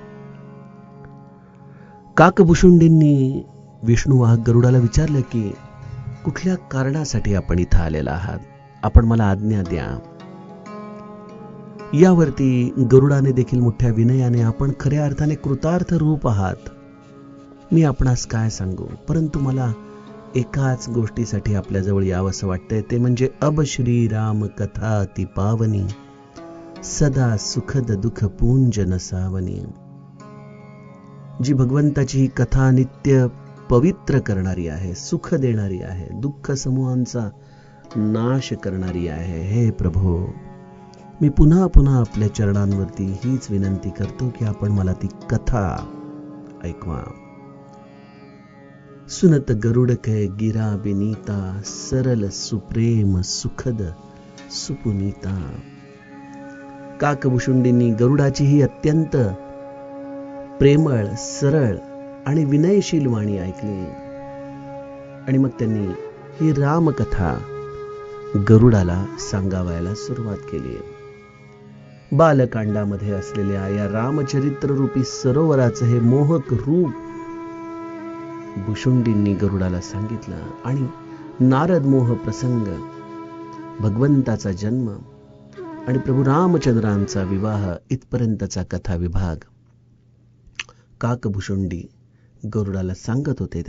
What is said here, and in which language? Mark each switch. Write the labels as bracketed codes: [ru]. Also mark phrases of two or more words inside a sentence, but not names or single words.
[mr] काकभुशुंडींनी विष्णुवाहक गरुडाला विचारलं की कुठल्या कारणासाठी आपण इथं आलेला आहात, आपण मला आज्ञा द्या. यावरती गरुडाने देखील मोठ्या विनयाने, आपण खऱ्या अर्थाने कृतार्थ रूप आहात, मी आपणास काय सांगू, परंतु मला एकाच गोष्टीसाठी आपल्याजवळ यावंसं वाटतंय, ते म्हणजे [awa] अब श्री राम कथा अति पावनी, सदा सुखद दुःख पुंज नसावनी. [mr] जी भगवंताची ही कथा नित्य पवित्र करणारी आहे, सुख देणारी आहे, दुःख समूहांचा नाश करणारी आहे. हे प्रभू, मी पुन्हा पुन्हा आपल्या चरणांवरती हीच विनंती करतो की आपण मला ती कथा ऐकवा. [awa] सुनत गरुड कै गिरा बिनीता, सरल सुप्रेम सुखद सुपुनीता. [mr] काकभुशुंडींनी गरुडाची ही अत्यंत प्रेमळ, सरळ आणि विनयशील वाणी ऐकली आणि मग त्यांनी ही रामकथा गरुडाला सांगावायला सुरुवात केली. बालकांडामध्ये असलेल्या या रामचरित्र रूपी सरोवराचं हे मोहक रूप भुशुंडींनी गरुडाला सांगितलं आणि नारद मोह प्रसंग, भगवंताचा जन्म आणि प्रभू रामचंद्रांचा विवाह इथपर्यंतचा कथा विभाग काकभुशुंडी गरुडाला सांगत होते.